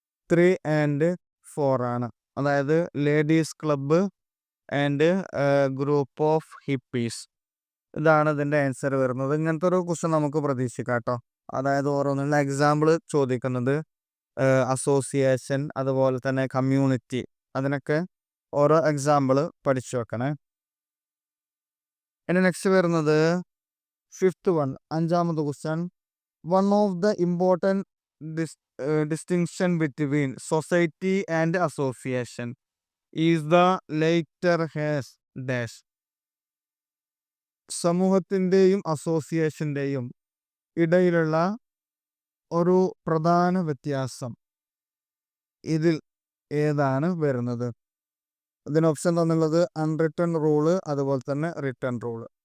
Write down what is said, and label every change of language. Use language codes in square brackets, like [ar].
[ml] 3 and 4 ആണ്, അതായത് ladies club and group of hippies. ഇതാണ് ഇതിൻ്റെ ആൻസർ വരുന്നത്. ഇങ്ങനത്തെ ഒരു ക്വസ്റ്റ്യൻ നമുക്ക് പ്രതീക്ഷിക്കാം കേട്ടോ. അതായത് ഓരോന്നുള്ള എക്സാമ്പിൾ ചോദിക്കുന്നത്, അസോസിയേഷൻ, അതുപോലെ തന്നെ കമ്മ്യൂണിറ്റി, അതിനൊക്കെ ഓരോ എക്സാമ്പിൾ പഠിച്ചു വെക്കണേ. ഇനി നെക്സ്റ്റ് വരുന്നത് 5th one, 5ാമത്തെ question, [en] One of the important distinction between society and association is the later has dash. [ml] സമൂഹത്തിൻ്റെയും അസോസിയേഷൻ്റെയും ഇടയിലുള്ള ഒരു പ്രധാന വ്യത്യാസം ഇതിൽ ഏതാണ് വരുന്നത്? ഇതിന് ഓപ്ഷൻ തന്നുള്ളത് അൺറിട്ടൺ റൂള്, അതുപോലെ തന്നെ റിട്ടൺ റൂള്.